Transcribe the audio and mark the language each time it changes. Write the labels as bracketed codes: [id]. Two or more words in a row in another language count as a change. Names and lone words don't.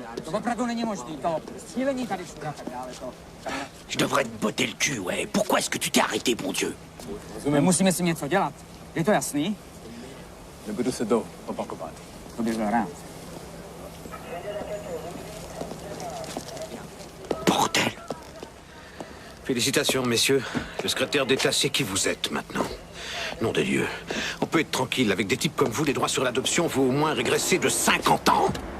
[cs] To opravdu není možný. To střílení tady všude a tak dále. [fr] Je devrais te botter le cul, ouais. Pourquoi est-ce que tu t'es arrêté, bon Dieu? [cs] My musíme si něco dělat. Je to jasný? Nebudu se to opakovat. To bych byl rád. [fr] Bordel! Félicitations, messieurs. Le secrétaire d'État sait qui vous êtes maintenant. Nom de Dieu. On peut être tranquille. Avec des types comme vous, les droits sur l'adoption vont au moins régresser de 50 ans.